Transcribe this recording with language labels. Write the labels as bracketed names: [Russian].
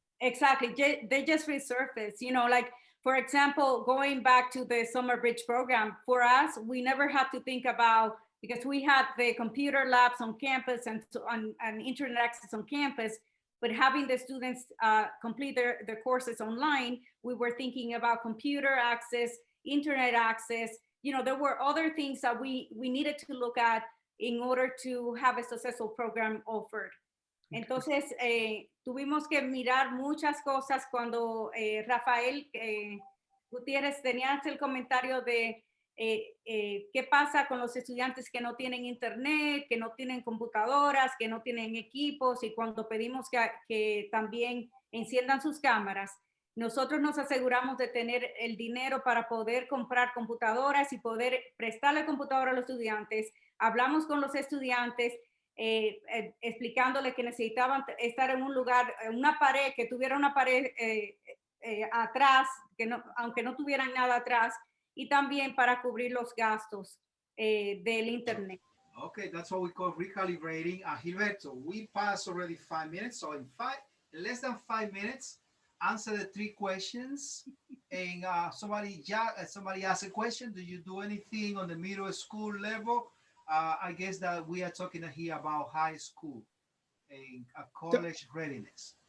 [English] Exactly, they just resurface, you know, like, for example, going back to the summer bridge program, for us, we never had to think about, because we had the computer labs on campus and internet access on campus, but having the students complete their courses online, we were thinking about computer access, internet access. You know, there were other things that we needed to look at in order to have a successful program offered. [Spanish] Entonces, tuvimos que mirar muchas cosas cuando Rafael Gutiérrez tenías el comentario de qué pasa con los estudiantes que no tienen internet, que no tienen computadoras, que no tienen equipos, y cuando pedimos que también enciendan sus cámaras, nosotros nos aseguramos de tener el dinero para poder comprar computadoras y poder prestarle computadora a los estudiantes. Hablamos con los estudiantes, explicándole que necesitaban estar en un lugar, una pared, que tuviera una pared atrás, que no, aunque no tuvieran nada atrás, y también para cubrir los gastos del internet. [English] Okay, that's what we call recalibrating. Gilberto, we passed already 5 minutes, so in less than 5 minutes, answer the 3 questions. And somebody asked a question. Do you do anything on the middle school level? I guess that we are talking here about high school and college readiness.